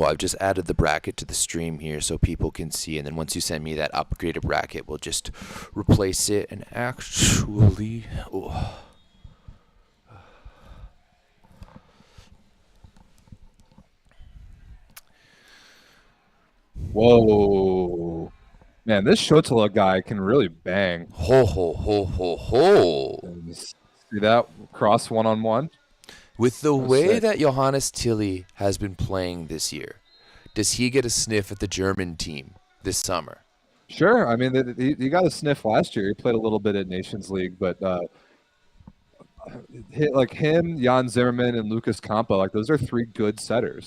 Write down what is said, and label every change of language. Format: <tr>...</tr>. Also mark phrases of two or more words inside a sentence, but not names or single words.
<en>I've just added the bracket to the stream here so people can see, and then once you send me that upgraded bracket, we'll just replace it and actually. Oh. Whoa. Man, this Shotala guy can really bang. Ho, ho, ho, ho, ho. See that? Cross one-on-one. With the That's way sick. that Johannes Tilly has been playing this year, does he get a sniff at the German team this summer? Sure. I mean, he got a sniff last year. He played a little bit at Nations League, but like him, Jan Zimmerman, and Lucas Kampa, like those are three good setters.</en>